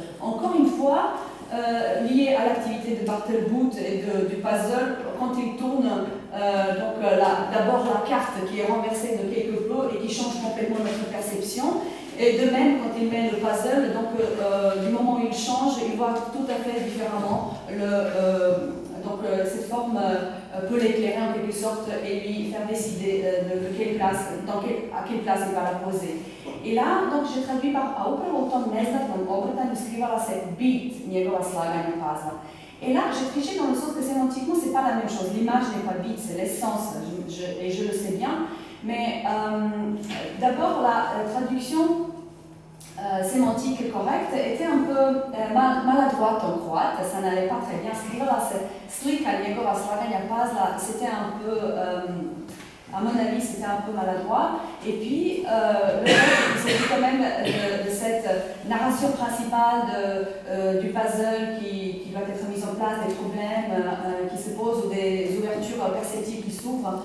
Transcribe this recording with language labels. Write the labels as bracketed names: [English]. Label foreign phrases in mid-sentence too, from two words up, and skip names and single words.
[French] Encore une fois, lié à l'activité de Barthelbout et du puzzle, quand il tourne d'abord la carte qui est renversée de quelque peu et qui change complètement notre perception, et de même quand il met le puzzle, donc du moment où il change, il voit tout à fait différemment cette forme peut l'éclairer en quelque sorte et lui faire décider de quelle place, à quelle place il va la poser. Et là, donc, j'ai traduit par [Croatian] a upravo u tom neznatnom obrtanju skrivala se bit njegova slaganja puzzla. [French] Et là, j'ai triché dans le sens que sémantiquement, c'est pas la même chose. L'image n'est pas bit, c'est l'essence, et je le sais bien. Mais d'abord, la traduction sémantique correcte était un peu maladroite en croate, ça n'allait pas très bien. [Croatian] Skrivala se slika njegova slaganja puzzla, [French] c'était un peu, à mon avis, c'était un peu maladroit. Et puis, c'était quand même de cette narration principale du puzzle qui va être mise en place, des problèmes qui se posent ou des ouvertures perceptibles qui s'ouvrent.